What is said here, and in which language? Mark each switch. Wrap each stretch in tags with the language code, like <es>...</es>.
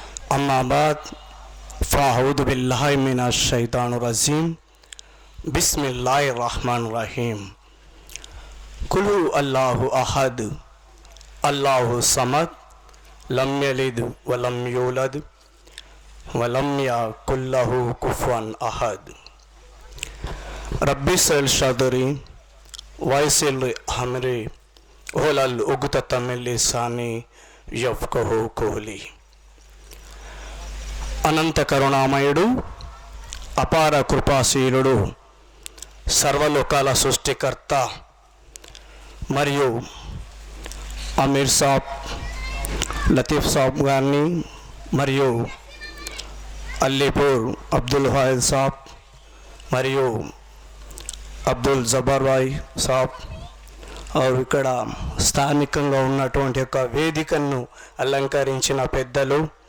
<ar>اما بعد فاعوذ باللہ من الشیطان الرجیم بسم اللہ الرحمن الرحیم. قل هو اللہ احد اللہ الصمد لم یلد ولم یولد ولم یکن لہ کفوا احد. رب اشرح لي صدري ويسر لي امري واحلل عقدة من لساني يفقهوا قولي.</ar> <te>అనంత కరుణామయుడు అపార కృపాశీలుడు సర్వలోకాల సృష్టికర్త మరియు అమీర్ సాబ్ లతీఫ్ సాబ్ గారిని మరియు అల్లీపూర్ అబ్దుల్ వాహిద్ సాబ్ మరియు అబ్దుల్ జబర్ భాయ్ సాబ్ ఇక్కడ స్థానికంగా ఉన్నటువంటి యొక్క వేదికను అలంకరించిన పెద్దలు,</te>